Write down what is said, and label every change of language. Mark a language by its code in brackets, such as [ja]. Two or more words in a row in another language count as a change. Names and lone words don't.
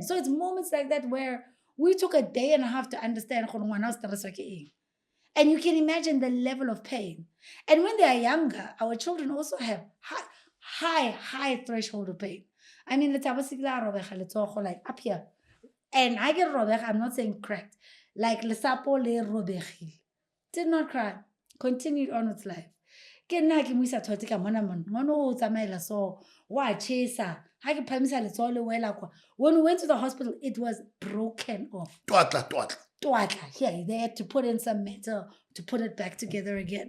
[en] So it's moments like that where we took a day and a half to understand. And you can imagine the level of pain. And when they are younger, our children also have high threshold of pain. I mean, like up here. And I get robek, I'm not saying cracked. [st] Like lesapo le robekil. [en] Did not cry. Continued on its life. When we went to the hospital, it was broken off. Yeah, they had to put in some metal to put it back together again.